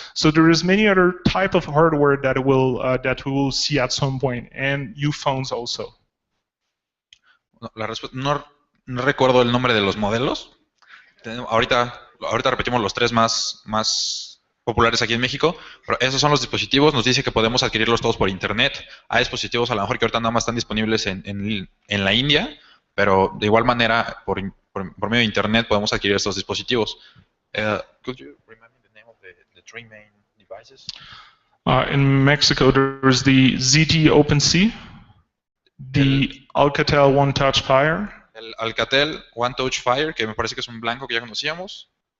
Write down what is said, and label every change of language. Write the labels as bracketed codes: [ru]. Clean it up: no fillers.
[en] So there is many other type of hardware that we will see at some point, and new phones also. [es] No recuerdo el nombre de los modelos. Ahorita repetimos los tres más populares aquí en México, pero esos son los dispositivos. Nos dice que podemos adquirirlos todos por internet. Hay dispositivos a lo mejor que ahorita nada más están disponibles en la India, pero de igual manera por medio de internet podemos adquirir estos dispositivos. [en] Could you remind me the name of the three main devices? In Mexico, there's the ZTE OpenC, the Alcatel One Touch Fire. [es] El Alcatel One Touch Fire, que me parece que es un blanco que ya conocíamos.